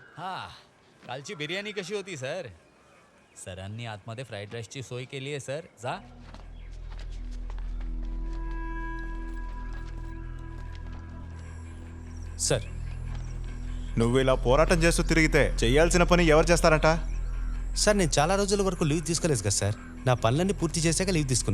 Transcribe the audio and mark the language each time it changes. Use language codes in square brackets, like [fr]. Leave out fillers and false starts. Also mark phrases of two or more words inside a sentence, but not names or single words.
[mr] हाँ, कालची बिर्याणी कशी होती सर? सरांनी आतमध्ये फ्राईड राईसची सोय केली आहे सर. जा. [te] సార్ నువ్వు ఇలా పోరాటం చేస్తూ తిరిగితే చేయాల్సిన పని ఎవరు చేస్తారంట? సార్ నేను చాలా రోజుల వరకు లీవ్ తీసుకోలేదు కదా సార్. నా పనులన్నీ పూర్తి చేశాక లీవ్ తీసుకున్నా.